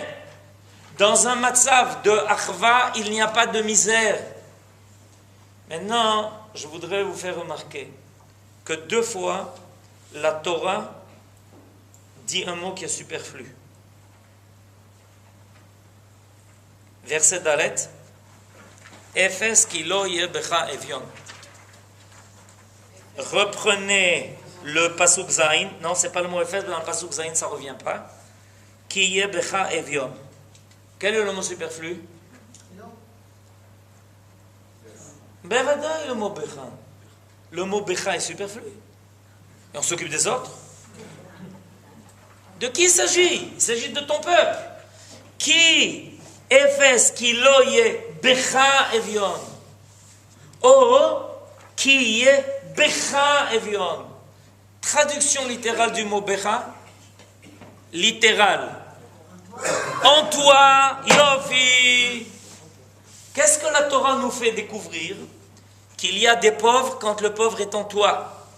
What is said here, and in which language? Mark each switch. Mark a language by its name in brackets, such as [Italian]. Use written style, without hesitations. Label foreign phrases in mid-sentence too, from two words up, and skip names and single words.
[French] Dans un matzav de achva, il n'y a pas de misère. Maintenant, je voudrais vous faire remarquer que 2 fois, la Torah dit un mot qui est superflu. [Hebrew] Verset ד, אפס כי לא יהיה בך אביון. [French] Reprenez le [Hebrew] פסוק ז. [French] Non, c'est pas le mot Efes, dans le [Hebrew] פסוק ז, [French] ça ne revient pas. [Hebrew] כי יהיה בך אביון. [French] Quel est le mot superflu? Bevadaï, le mot becha. Le mot becha est superflu. Et on s'occupe des autres. De qui il s'agit? Il s'agit de ton peuple. [Hebrew] כי אפס כי לא יהיה בך אביון. או כי יהיה בך אביון. [French] Traduction littérale du mot becha. Littérale. En toi, Yofi. Qu'est-ce que la Torah nous fait découvrir? Qu'il y a des pauvres quand le pauvre est en toi.